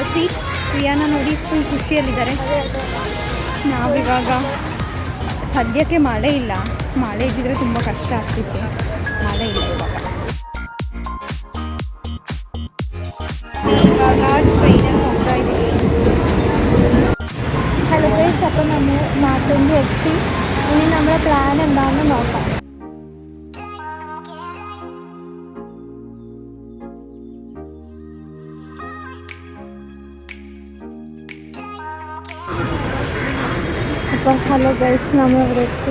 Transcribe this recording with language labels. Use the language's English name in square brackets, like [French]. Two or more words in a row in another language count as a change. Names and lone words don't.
[Kannada] ಪ್ರಿಯಾನ ನೋಡಿ ಫುಲ್ ಖುಷಿಯಲ್ಲಿದ್ದಾರೆ. ನಾವಿವಾಗ ಸದ್ಯಕ್ಕೆ ಮಳೆ ಇಲ್ಲ, ಮಳೆ ಇದ್ದಿದ್ರೆ ತುಂಬ ಕಷ್ಟ ಆಗ್ತಿತ್ತು, ಮಳೆ ಇಲ್ಲ ಇವಾಗ. ಟ್ರೈನಲ್ಲಿ ಹೋಗ್ತಾ ಇದ್ದೀವಿ. [English] hello guys, [Malayalam] അപ്പോൾ നമ്മൾ നാട്ടിൽ എത്തി. ഇനി നമ്മുടെ പ്ലാൻ എന്താണെന്ന് നോക്കാം. അപ്പോൾ [English] hello guys, [Malayalam] നമ്മളിവിടെ എത്തി.